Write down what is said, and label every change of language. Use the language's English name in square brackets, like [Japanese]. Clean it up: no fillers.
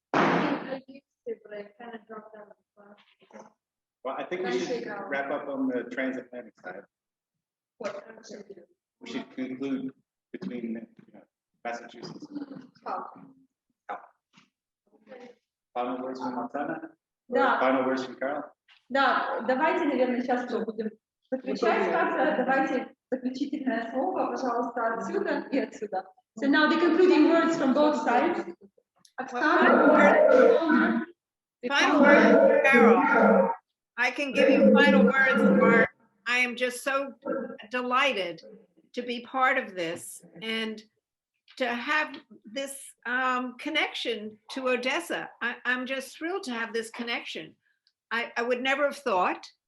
[English] I used to, but I kind of dropped out of the class. Well, I think we should wrap up on the transatlantic side. What? We should conclude between Massachusetts and Final words from Montana? [Russian] Да. [English] Final words from Carol? [Russian] Да, давайте, наверное, сейчас что будем заключать как-то. Давайте заключительное слово, пожалуйста, отсюда и отсюда. [English] So now the concluding words from both sides. Final words, Carol. I can give you final words, Mark. I am just so delighted to be part of this and to have this connection to Odessa. I'm just thrilled to have this connection. I would never have thought